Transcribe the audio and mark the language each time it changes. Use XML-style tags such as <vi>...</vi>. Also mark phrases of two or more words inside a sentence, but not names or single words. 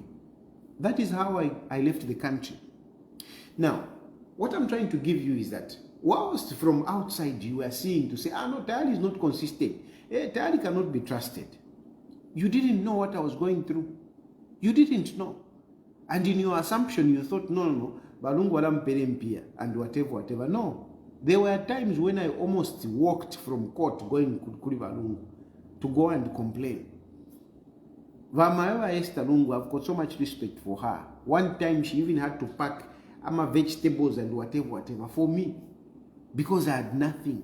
<en>That is how I left the country. Now, what I'm trying to give you is that whilst from outside you are seeing to say, no, Tayali is not consistent. Tayali cannot be trusted. You didn't know what I was going through. You didn't know. And in your assumption, you thought, no, Balungu</en> <bem>walampere mpia</bem> <en>and whatever. No. There were times when I almost walked from court going kuri Balungu to go and complain. Vamaewa Esther Lungu, I've got so much respect for her. One time she even had to pack vegetables and whatever for me because I had nothing.</en>